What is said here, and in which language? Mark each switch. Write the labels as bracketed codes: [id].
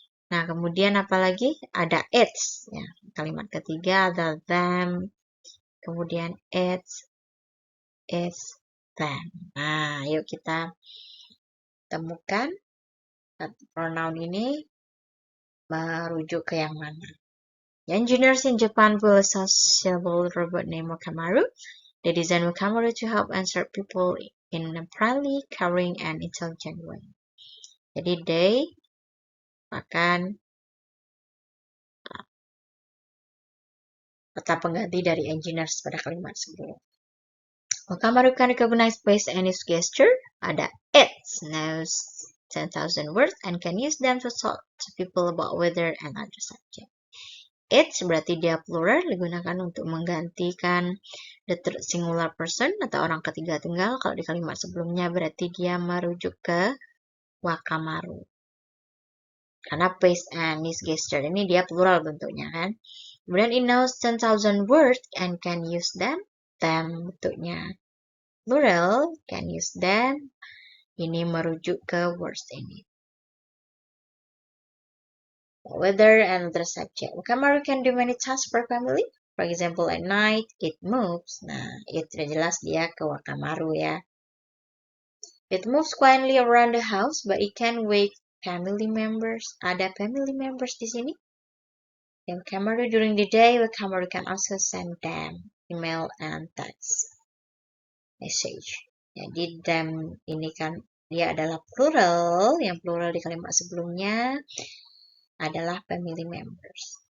[id] Nah, kemudian apalagi? Ada its ya. Kalimat ketiga ada them. Kemudian its them. Nah, yuk kita temukan pronoun ini merujuk ke yang mana. [en] Engineers in Japan built a sociable robot named Wakamaru. They designed Wakamaru to help and serve people in a friendly, caring, and intelligent way. [id] Jadi they akan kata pengganti dari engineers pada kalimat sebelum. [en] Wakamaru can recognize face and use gesture. [id] Ada [en] it knows 10,000 words and can use them to talk to people about weather and other subject. [id] It berarti dia plural, digunakan untuk menggantikan the third singular person atau orang ketiga tunggal. Kalau di kalimat sebelumnya berarti dia merujuk ke Wakamaru. Karena [en] face and use gesture [id] ini dia plural bentuknya kan. Kemudian [en] it knows 10,000 words and can use them. Them [id] bentuknya plural, [en] can use them. [id] Ini merujuk ke words ini. [en] Weather and other subject. Wakamaru can do many tasks for family. For example, at night, it moves. [id] Nah, it sudah jelas dia ke Wakamaru ya. [en] It moves quietly around the house, but it can wake family members. [id] Ada [en] family members [id] di sini. [en] Wakamaru during the day, Wakamaru can also send them email and text message. [id] Jadi them ini kan dia adalah plural, yang plural di kalimat sebelumnya adalah family members.